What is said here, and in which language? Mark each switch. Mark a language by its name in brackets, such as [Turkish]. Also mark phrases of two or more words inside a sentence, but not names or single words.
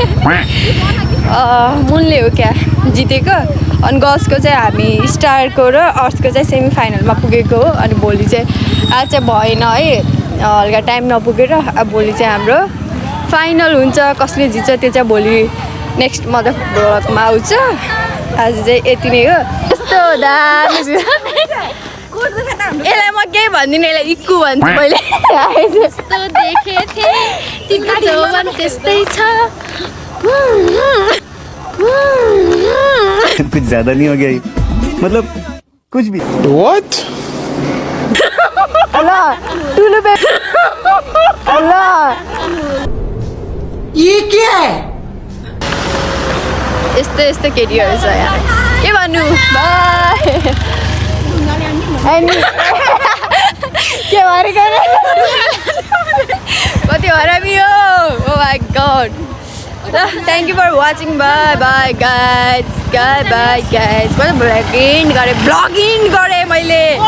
[Nepali] मुनले हो क्या जितेको अनि गर्ल्सको चाहिँ हामी स्टारको र अर्थको चाहिँ सेमी फाइनलमा पुगेको हो अनि भोलि चाहिँ आज चाहिँ भएन है हल्का टाइम नपुगेर अब भोलि चाहिँ हाम्रो फाइनल हुन्छ कसले जित्छ त्यो चाहिँ भोलि नेक्स्ट मदर ब्लगमा आउँछ आज चाहिँ यति नै हो यस्तो दामी यसलाई म केही भन्दिनँ यसलाई इक्कु भन्छु मैले यस्तो देखेको थिएँ तिम्रो जवान त्यस्तै छ [Hindi] कुछ ज्यादा नहीं हो गया मतलब कुछ भी [English] What? ल टुलु बे ल [Hindi] ये क्या है [Nepali] यस्तो यस्तो केटीहरू छ यहाँ के भन्नु बाई के भनेको कति हरामी हो [English] oh my god [Nepali] ल [English] thank you for watching bye bye guys [Nepali] मैले ब्लगिङ गरेँ मैले